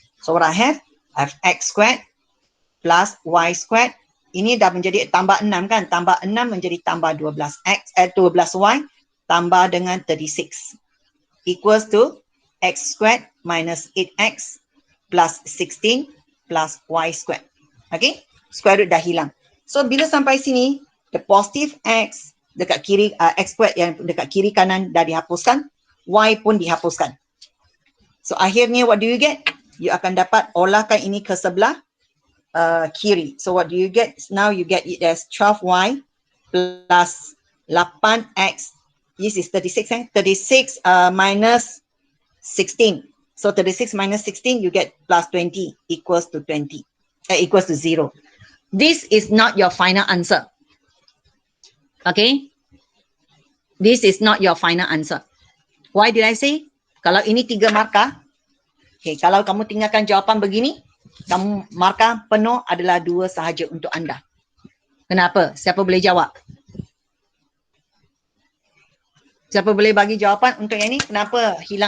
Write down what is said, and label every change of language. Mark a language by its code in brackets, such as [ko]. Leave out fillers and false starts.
[en] So what I have x squared plus y squared. [ms] Ini dah menjadi tambah 6 kan? Tambah 6 menjadi tambah 12y tambah dengan 36. [en] Equals to x squared minus 8x plus 16 plus y squared. Okay? Square root [ms] dah hilang. So bila sampai sini, [en] the positive x [ms] dekat kiri, x squared yang dekat kiri kanan dah dihapuskan, y pun dihapuskan. [en] So [ms] akhirnya [en] what do you get? [ms] You akan dapat olahkan ini ke sebelah kiri. [en] So what do you get? Now you get it as 12y plus 8x. This is 36, 36 minus 16. So 36 minus 16, you get plus 20 equals to 20, equals to 0. This is not your final answer. Okay? This is not your final answer. Why did I say? [ms] Kalau ini 3 markah, okay, kalau kamu tinggalkan jawapan begini, kamu markah penuh adalah 2 sahaja untuk anda. Kenapa? Siapa boleh jawab? Siapa boleh bagi jawapan untuk yang ini? Kenapa hilang